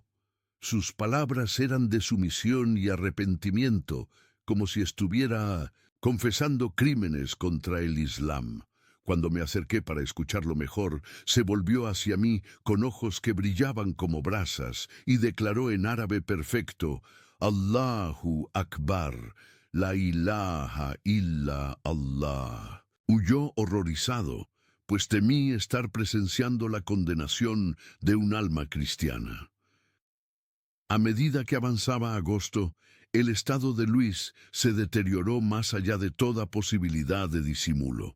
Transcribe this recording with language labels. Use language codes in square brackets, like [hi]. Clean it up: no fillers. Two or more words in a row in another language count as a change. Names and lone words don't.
[es] Sus palabras eran de sumisión y arrepentimiento, como si estuviera confesando crímenes contra el Islam. Cuando me acerqué para escucharlo mejor, se volvió hacia mí con ojos que brillaban como brasas y declaró en árabe perfecto: [ar] الله أكبر، لا إله إلا الله. [es] Huyó horrorizado, pues temí estar presenciando la condenación de un alma cristiana. A medida que avanzaba agosto, el estado de Luis se deterioró más allá de toda posibilidad de disimulo.